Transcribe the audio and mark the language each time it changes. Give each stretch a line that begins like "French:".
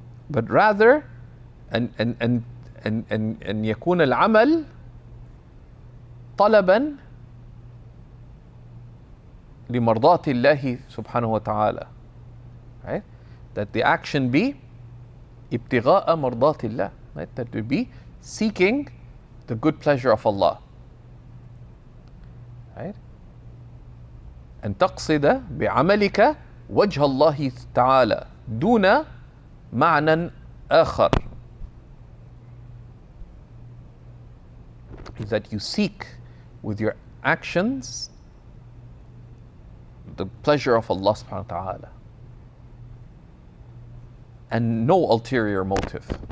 English: But rather,
Arabic: أن يكون العمل طلبا لمرضاة الله سبحانه وتعالى.
English: Right? That the action be
Arabic: ابتغاء مرضاة الله.
English: Right? That we be seeking the good pleasure of Allah. Right?
Arabic: أن تقصد بعملك وجه الله تعالى دون معنى آخر.
English: Is that you seek with your actions the pleasure of Allah subhanahu wa ta'ala and no ulterior motive.